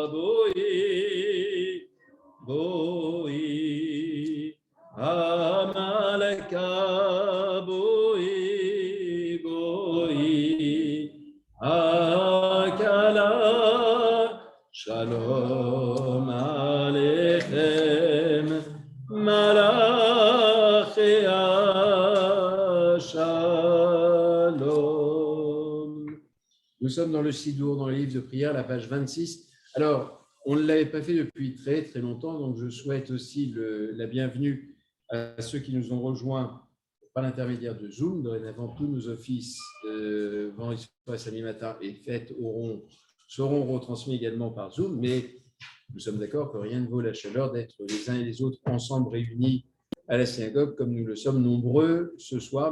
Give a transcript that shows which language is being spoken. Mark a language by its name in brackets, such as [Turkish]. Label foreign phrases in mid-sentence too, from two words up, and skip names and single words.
[Hebrew] בואי המלכה, בואי הכלה, שלום עליכם מלאכי השלום. [French] Nous sommes dans le Sidour, dans le livre de prière, la page 26. Alors, on ne l'avait pas fait depuis très très longtemps, donc je souhaite aussi la bienvenue à ceux qui nous ont rejoints par l'intermédiaire de Zoom. Dorénavant, tous nos offices vendredi soir, samedi matin et fêtes seront retransmis également par Zoom, mais nous sommes d'accord que rien ne vaut la chaleur d'être les uns et les autres ensemble réunis à la synagogue, comme nous le sommes nombreux ce soir.